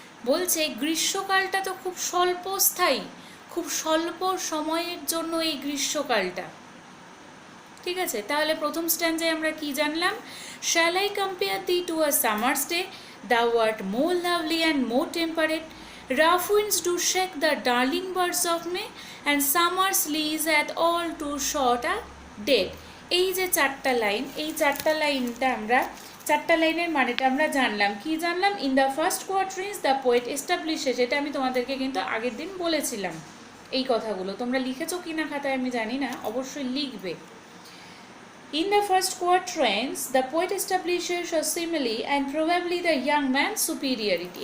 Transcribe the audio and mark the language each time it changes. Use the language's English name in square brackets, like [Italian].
[Bangla] বলছে গ্রীষ্মকালটা তো খুব স্বল্পস্থায়ী, খুব স্বল্প সময়ের জন্য এই গ্রীষ্মকালটা, ঠিক আছে। তাহলে প্রথম স্ট্যান্ডে আমরা কি জানলাম? [English] Shall I compare thee to a summer's day, thou art more lovely and more temperate. Rough winds do shake the darling birds of May, and summer's leaves hath all too short a date. [Bangla] এই যে চারটা line, এই চারটা লাইনটা আমরা, চারটা লাইনের মানেটা আমরা জানলাম। কি জানলাম? [English] In the first quatrains the poet establishes. [Bangla] এটা আমি তোমাদেরকে কিন্তু আগের দিন বলেছিলাম এই কথাগুলো। তোমরা লিখেছো কি না খাতায় আমি জানি না, অবশ্যই লিখবে। [English] In the first quatrains, the poet establishes a simile and probably the young man's superiority.